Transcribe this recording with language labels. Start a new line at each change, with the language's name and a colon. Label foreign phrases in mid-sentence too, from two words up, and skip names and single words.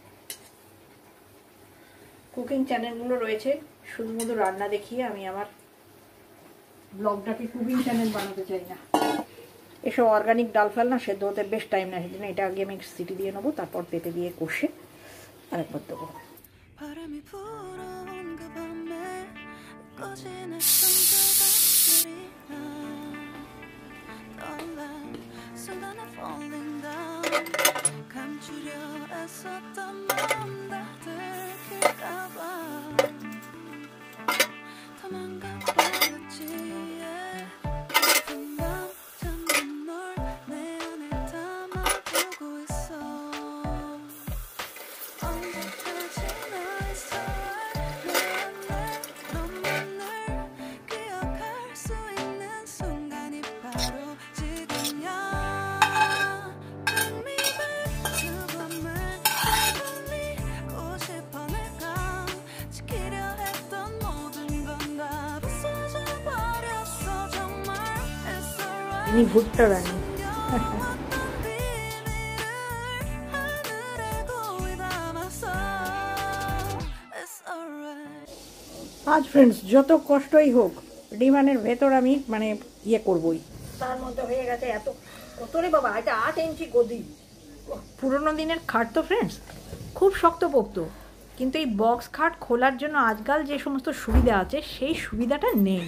English: cooking channelগুলো
Bangla: রয়েছে, শুধুমাত্র রান্না দেখিয়ে আমি আমার ব্লগটাকে
English: cooking channel
Bangla: বানাতে চাই না। এসব অর্গানিক ডাল ফাল না সেদ্ধ হতে বেশ টাইম নেয়, সেজন্য এটা আগে আমি সিটি দিয়ে নেবো, তারপর পেঁপে দিয়ে কষে আরেকবার দেবো।
Korean: 바람이 불어온 그 밤에 꺼진 했던 불빛들이 나 떠올라 순간에
English: falling down
Korean: 감추려 애썼던 마음 다 들킬까봐 도망가버렸지 금방 잠든 널 내 안에 담아두고 있어 언제까지나 있어 내 안에 너만을 기억할 수 있는 순간이 바로 지금이야
English: Bring me back
Korean: 그 밤을 되돌리고 싶어 내가 지키려 했던 모든 건 다 부서져 버렸어 정말
English: It's alright
Bangla: 이미 ভুট্টা রান্না।
Korean: 숨겨왔던 비밀을 하늘에 고이 담았어
English: It's alright
Bangla: আজ ফ্রেন্ডস যত কষ্টই হোক ডিমানের ভেতর আমি মানে ইয়ে করবই। তার মধ্যে হয়ে গেছে এত কত রে বাবা, এটা 8 ইঞ্চি গদি। পুরোনো দিনের খাট তো ফ্রেন্ডস খুব শক্তপোক্ত, কিন্তু এই বক্স খাট খোলার জন্য আজকাল যে সমস্ত সুবিধা আছে সেই সুবিধাটা নেই।